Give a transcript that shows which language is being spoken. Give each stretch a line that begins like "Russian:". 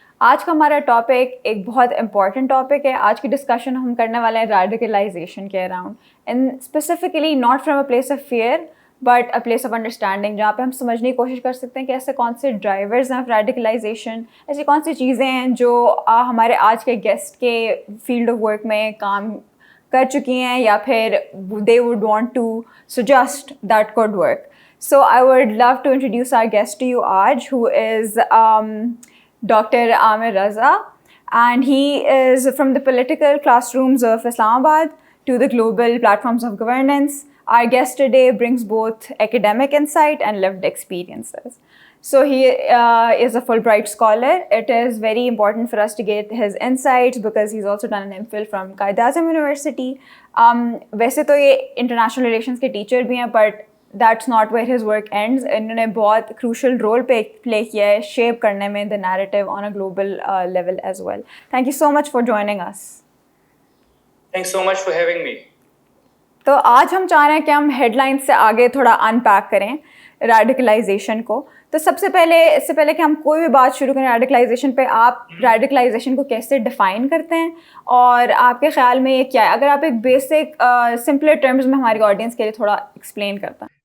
Hindi: आज का हमारा टॉपिक एक बहुत इंपॉर्टेंट टॉपिक है। आज की डिस्कशन हम करने वाले हैं रेडिकलाइजेशन के around, and specifically not from a place of fear but a place of understanding, जहाँ पे हम समझने की कोशिश कर सकते हैं कि ऐसे कौन से ड्राइवर्स हैं ऑफ रेडिकलाइजेशन, ऐसी कौन सी चीज़ें हैं जो हमारे आज के गेस्ट के फील्ड ऑफ वर्क में काम कर चुकी हैं या फिर दे would want to suggest that could work.
English: So I would love to introduce our guest to you, Aj, who is Dr. Amir Raza, and he is from the political classrooms of Islamabad to the global platforms of governance. Our guest today brings both academic insight and lived experiences. So he is a Fulbright scholar. It is very important for us to get his insights because he's also done an MPhil from Qaid-e-Azam University.
Hindi: वैसे तो ये international relations के teacher भी हैं,
English: but that's not where his work ends.
Hindi: इन्होंने बहुत crucial role play किया है shape करने में
English: the narrative on a global level as well. Thank you so much for joining us. Thanks so much for having me.
Hindi: तो आज हम चाह रहे हैं कि हम हेडलाइन से आगे थोड़ा अनपैक करें रेडिकलाइजेशन को। तो इससे पहले कि हम कोई भी बात शुरू करें रेडिकलाइजेशन पे, आप रेडिकलाइजेशन को कैसे डिफ़ाइन करते हैं और आपके ख्याल में ये क्या है? अगर आप एक बेसिक सिंपलर टर्म्स में हमारी ऑडियंस के लिए थोड़ा एक्सप्लेन करता है।